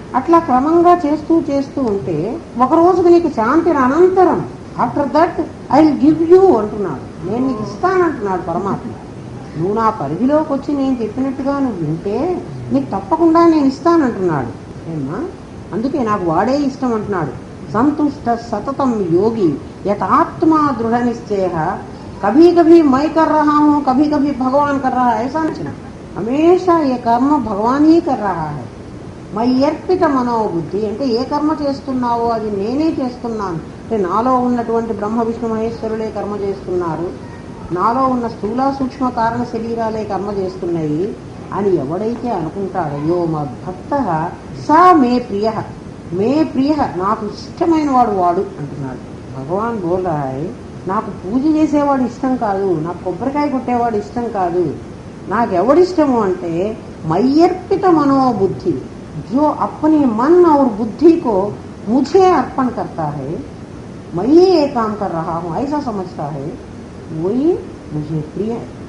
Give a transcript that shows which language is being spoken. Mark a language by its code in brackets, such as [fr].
[te] అట్లా క్రమంగా చేస్తూ చేస్తూ ఉంటే ఒక రోజుకు నీకు శాంతి అనంతరం [en] after that I will give you [te] అంటున్నాడు. నేను నీకు ఇస్తానంటున్నాడు పరమాత్మ. నువ్వు నా పరిధిలోకి వచ్చి నేను చెప్పినట్టుగా నువ్వు వింటే నీకు తప్పకుండా నేను ఇస్తానంటున్నాడు. ఏమ్మా, అందుకే నాకు వాడే ఇష్టం అంటున్నాడు. [sa] संतुष्ट सततम योगी यथात्मा दृढ़ निश्चय, [hi] कभी कभी मैं कर रहा हूँ, कभी कभी भगवान कर रहा है, ऐसा नहीं। हमेशा ये कर्म भगवान ही कर रहा है. [te] మయ్యర్పిత మనోబుద్ధి అంటే ఏ కర్మ చేస్తున్నావో అది నేనే చేస్తున్నాను అంటే నాలో ఉన్నటువంటి బ్రహ్మ విష్ణు మహేశ్వరులే కర్మ చేస్తున్నారు, నాలో ఉన్న స్థూల సూక్ష్మ కారణ శరీరాలే కర్మ చేస్తున్నాయి అని ఎవడైతే అనుకుంటాడో [sa] యో మద్భక్త సా మే ప్రియ [te] నాకు ఇష్టమైన వాడు వాడు అంటున్నాడు భగవాన్. బోల్ రాయ్ నాకు పూజ చేసేవాడు ఇష్టం కాదు, నాకు కొబ్బరికాయ కొట్టేవాడు ఇష్టం కాదు, నాకెవడిష్టము అంటే మయ్యర్పిత మనోబుద్ధి, [hi] जो अपने मन और बुद्धि को मुझे अर्पण करता है, मैं ये काम कर रहा हूँ ऐसा समझता है, वही मुझे प्रिय है.